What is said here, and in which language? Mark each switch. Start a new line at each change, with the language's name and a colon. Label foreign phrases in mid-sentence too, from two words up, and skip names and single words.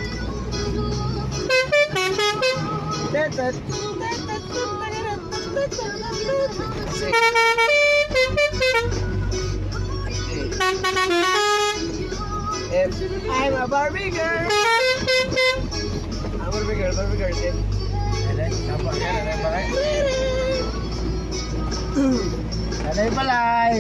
English: Tetet. I'm a Barbie girl. I'm a Barbie girl, Barbie girl.
Malay: Nampak kan ada balay? Ada balay.